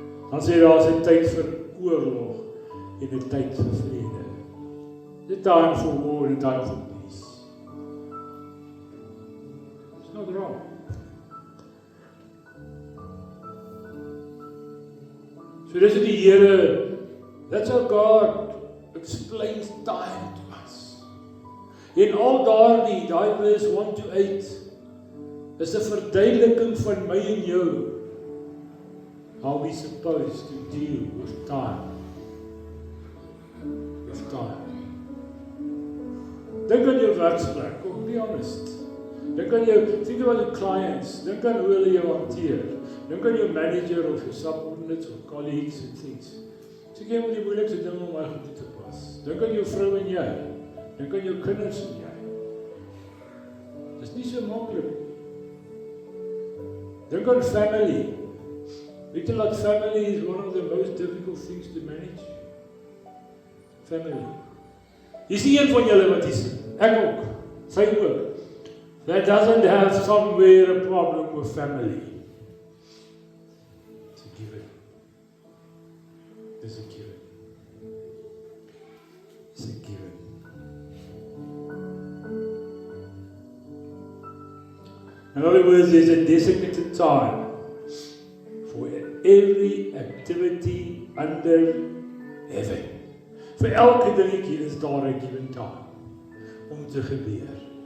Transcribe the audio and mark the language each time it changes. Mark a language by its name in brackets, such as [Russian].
[Afrikaans] Dan sê daar is 'n tyd vir oorlog en 'n tyd vir vrede. [English] The time for war and time for peace. It's not wrong. [Afrikaans] So dis wat die Here, [English] that's how God explains time to us. [Afrikaans] En al daai vers 1 to 8 is 'n verduideliking van my en jou. [English] How we supposed to deal with time. With time. [Afrikaans] Dink aan jou werksplek, kom, [English] be honest. [Afrikaans] Dink aan jou, [English] think about your clients, [Afrikaans] dink aan hoe hulle jou hanteer. Dink aan jou [English] manager of your subordinates or colleagues and things. [Afrikaans] So jy moet die moeilikste dinge om my goed te pas. Dink aan jou vrou en jy. Dink aan jou kinders en jy. Dis nie so maklik. Dink aan family. Weet jy dat [English] family is one of the most difficult things to manage? Family. [Afrikaans] Is die een van julle wat is? Ek ook. Sy ook. [English] That doesn't have somewhere a problem with family. It's a given. It's a given. It's a given. In other words, there's a designated time for every activity under heaven. [Afrikaans] Vir elke dingetjie is daar 'n given time om te gebeur.